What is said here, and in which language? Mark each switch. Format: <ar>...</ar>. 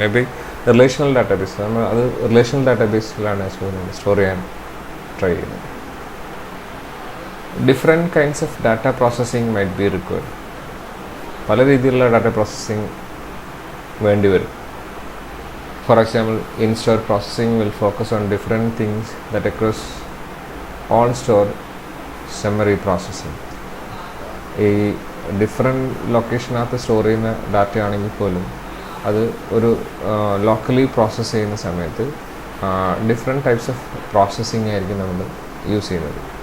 <en>may be relational database,</en> <ml>നമ്മൾ അത് relational ഡാറ്റാബേസിലാണ് store ചെയ്യാൻ ട്രൈ ചെയ്യുന്നത്.</ml> <en>Different kinds of data processing might be required.</en> <ml>പല രീതിയിലുള്ള ഡാറ്റ പ്രോസസ്സിങ് വേണ്ടി വരും.</ml> <en>For example, in-store processing will focus on different things that across on-store summary processing.</en> <ml>ഈ different ലൊക്കേഷനകത്ത് store ചെയ്യുന്ന ഡാറ്റ ആണെങ്കിൽ പോലും അത് ഒരു ലോക്കലി പ്രോസസ്സ് ചെയ്യുന്ന സമയത്ത് ഡിഫറെൻറ്റ് ടൈപ്സ് ഓഫ് പ്രോസസ്സിങ് ആയിരിക്കും നമ്മൾ യൂസ് ചെയ്യുന്നത്.</ml>